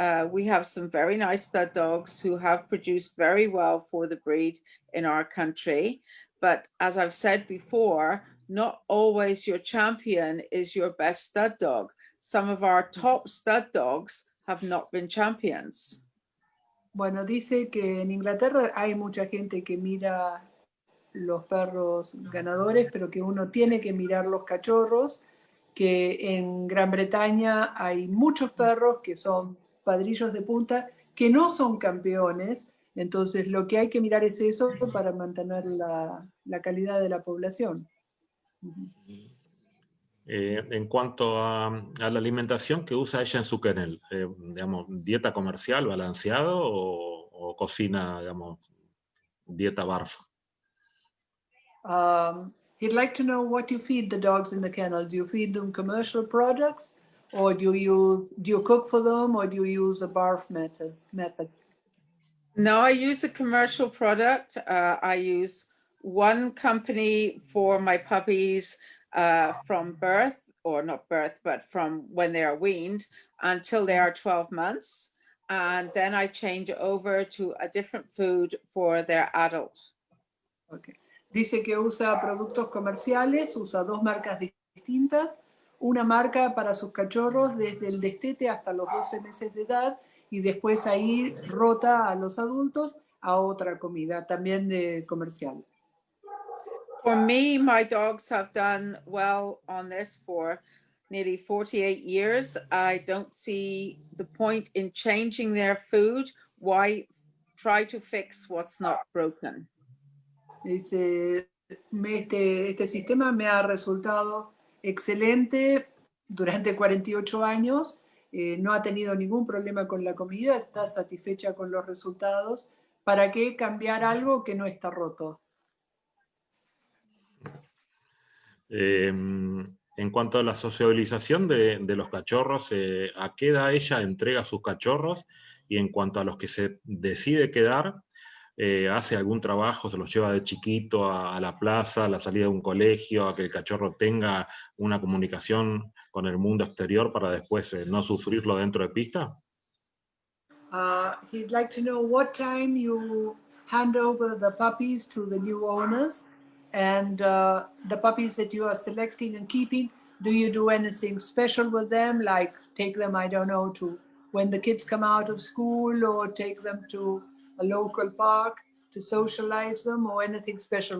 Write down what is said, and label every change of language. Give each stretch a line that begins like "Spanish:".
English: We have some very nice stud dogs who have produced very well for the breed in our country. But as I've said before, not always your champion is your best stud dog. Some of our top stud dogs have not been champions.
Spanish: Bueno, dice que en Inglaterra hay mucha gente que mira los perros ganadores, pero que uno tiene que mirar los cachorros, que en Gran Bretaña hay muchos perros que son padrillos de punta, que no son campeones, entonces lo que hay que mirar es eso para mantener la calidad de la población. En cuanto a la alimentación que usa ella en su kennel, digamos, ¿dieta comercial, balanceado o cocina, digamos, dieta barf?
English: He'd like to know what you feed the dogs in the kennel. Do you feed them commercial products, or do you cook for them, or do you use a barf method? No, I use a commercial product. I use one company for my puppies from birth, or not birth, but from when they are weaned until they are 12 months. And then I change over to a different food for their adult. Okay.
Spanish: Dice que usa productos comerciales, usa dos marcas distintas, una marca para sus cachorros desde el destete hasta los 12 meses de edad y después ahí rota a los adultos a otra comida, también de comercial.
English: For me, my dogs have done well on this for nearly 48 years. I don't see the point in changing their food. Why try to fix what's not broken?
Spanish: Dice, este sistema me ha resultado excelente durante 48 años, no ha tenido ningún problema con la comida, está satisfecha con los resultados. ¿Para qué cambiar algo que no está roto? En cuanto a la sociabilización de los cachorros, ¿a qué edad ella entrega a sus cachorros? Y en cuanto a los que se decide quedar, ¿hace algún trabajo, se los lleva de chiquito a la plaza, a la salida de un colegio, a que el cachorro tenga una comunicación con el mundo exterior para después no sufrirlo dentro de pista?
English: He'd like to know what time you hand over the puppies to the new owners, and the puppies that you are selecting and keeping, do you do anything special with them, like take them, I don't know, to when the kids come out of school, or take them to a local park to socialize them, or anything special?